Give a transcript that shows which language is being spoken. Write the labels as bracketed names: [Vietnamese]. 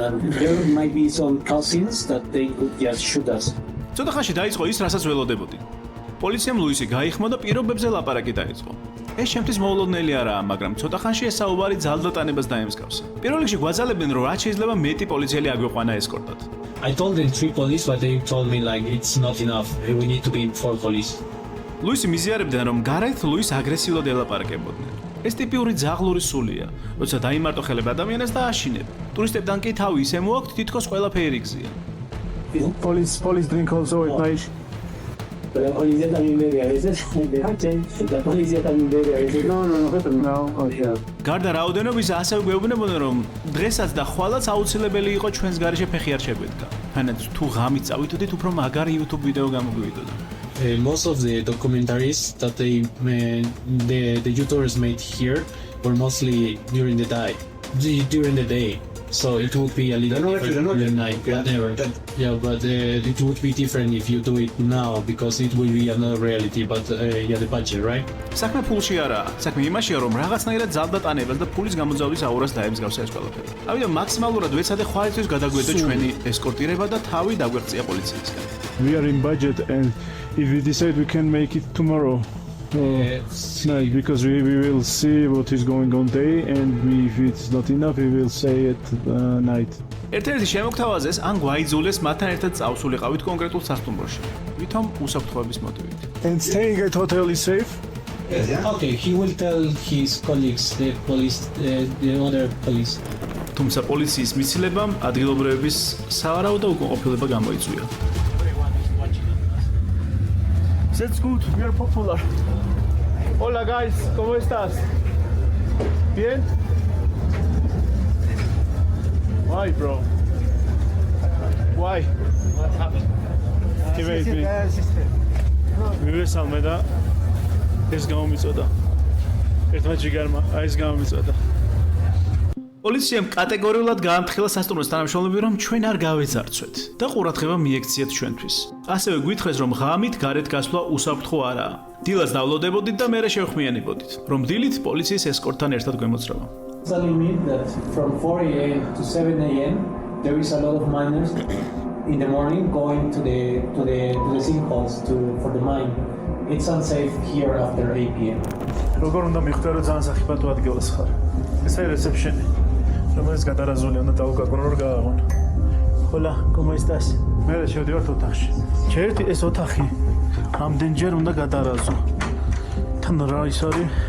[English] And there might be some cutscenes that they could just shoot us. [Georgian] ცოტა ხანში დაიწყო ის, რასაც ველოდებოდი. პოლიციამ ლუისი გაიხმო და პირობებზე ლაპარაკი დაიწყო. ეს შემთთვის მოულოდნელი არაა, მაგრამ ცოტა ხანში ეს საუბარი ძალდატანებას დაემსგავსა. პირველ რიგში გვაძალებდნენ, რომ რაც შეიძლება მეტი პოლიციელი აგვიყვანა ესკორტად. [English] I told them 3 police, but they told me like it's not enough. We need to be 4 police. [Georgian] ლუისი მიზიარებდნენ, რომ გარეთ ლუის აგრესიულად ელაპარაკებოდნენ. ეს ტიპიური ძაღლური სულია, როცა დაიმარტო ხელები ადამიანს და აშინებ. ტურისტებთან კი თავი ისე მოაქვთ, თითქოს ყველაფერი გზია. [English] Police drink also at night. [Spanish] La policía también bebe a veces. La policía también bebe a veces. [English] No. Oh, yeah. [Georgian] გარდა რაოდენობის ასევე გვეუბნებოდნენ, რომ დღესაც და ხვალაც აუცილებელი იყო ჩვენს გარეშე ფეხი არ შეგვედგა. თანაც თუ ღამით წავიდოდით, უფრო მაგარი YouTube ვიდეო გამოგვივიდოდა. [English] Most of the documentaries that the YouTubers made here were mostly during the day. So it would be a little different during the night. Yeah, but it would be different if you do it now because it will be another reality. But the budget, right? [Georgian] საქმე ფულში არაა. საქმე იმაშია, რომ რაღაცნაირად ძალდატანებას და ფულის გამოძალვის აურას დაემსგავსა ეს ყველაფერი. ამიტომ მაქსიმალურად ვეცადე ხვალისთვის გადაგვედო ჩვენი ესკორტირება და თავი დაგვეღწია პოლიციისგან. [English] We are in budget, and if we decide we can make it tomorrow. Night, because we will see what is going on day, and if it's not enough, we will say at night. [Georgian] ერთ-ერთი შემოგთავაზეს, ან გვაიძულეს მათთან ერთად წავსულიყავით კონკრეტულ სასტუმროში. ვითომ უსაფრთხოების მოტივით. [English] And staying at hotel is safe? Okay, he will tell his colleagues, the other police. [Georgian] თუმცა პოლიციის მიცილებამ ადგილობრივების სავარაუდო უკმაყოფილება გამოიწვია. [English] That's good. We are popular. [Spanish] Hola guys, ¿cómo estás? Bien? [English] Why, bro? Why? What happened? Wait. [Georgian] მივესალმე და ეს გამომიწოდა. ერთმა ჯიგარმა ეს გამომიწოდა. პოლიციამ კატეგორიულად გაამთხილა სასტუმროს თანამშრომლები, რომ ჩვენ არ გავეძარცვეთ და ყურადღება მიექციათ ჩვენთვის. ასევე გვითხრეს, რომ ღამით გარეთ გასვლა უსაფრთხო არაა. დილას დავლოდებოდით და მერე შევხმიანებოდით, რომ დილით პოლიციის ესკორტთან ერთად გვემოძრავა. [English] Telling me that from 4 a.m. to 7 a.m. there is a lot of miners in the morning going to the sinkholes for the mine. It's unsafe here after 8 p.m. [Georgian] როგორ უნდა მიხვდე, რომ ძალიან სახიფათო ადგილას ხარ? ესაა რეცეპშენი. რომელიც გადარაზულია, უნდა დავუკაკონ რომ გააღონ. [Spanish] Hola, ¿cómo estás? [Georgian] მე შევდივარ ოთახში. ჩერტი ეს ოთახი ამდენჯერ უნდა გადარაზო. თან რა ის არის?